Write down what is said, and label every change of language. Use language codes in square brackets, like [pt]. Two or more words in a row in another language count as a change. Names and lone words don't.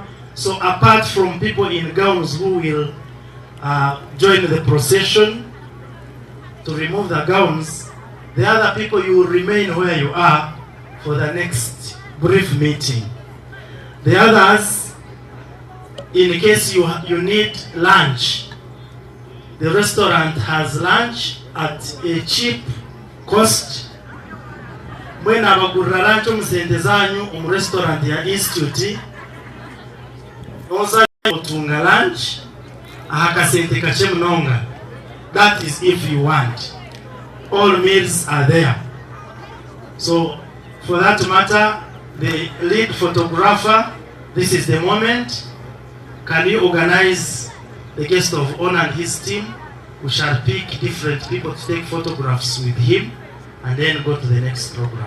[en] So apart from people in gowns who will join the procession to remove the gowns, the other people, you will remain where you are for the next brief meeting. The others, in case you need lunch, the restaurant has lunch at a cheap cost. [nyn] When abagurira lunch omusente zanyu mu restaurant ya Institute, oza otunga lunch ahakasente kache mnonga. [en] That is if you want. All meals are there. So for that matter, the lead photographer, this is the moment. Can you organize the guest of honor and his team? We shall pick different people to take photographs with him and then go to the next program.